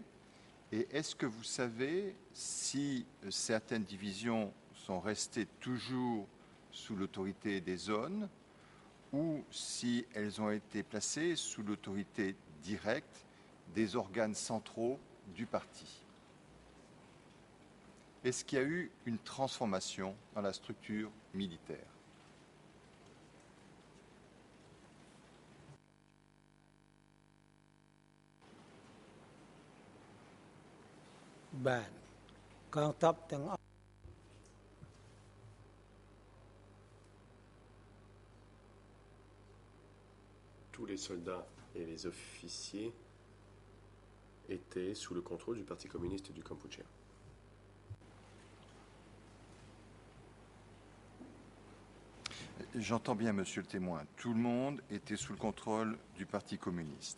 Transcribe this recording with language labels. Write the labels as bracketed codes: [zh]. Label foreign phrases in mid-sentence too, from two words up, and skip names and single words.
[fr] Et est-ce que vous savez si certaines divisions sont restées toujours sous l'autorité des zones ou si elles ont été placées sous l'autorité directe des organes centraux du parti? Est-ce qu'il y a eu une transformation dans la structure militaire? [km] បាទកងទ័ពទាំងអស់ [fr] Tous les soldats et les officiers étaient sous le contrôle du Parti communiste du Kampuchea. J'entends bien, monsieur le témoin, tout le monde était sous le contrôle du Parti communiste.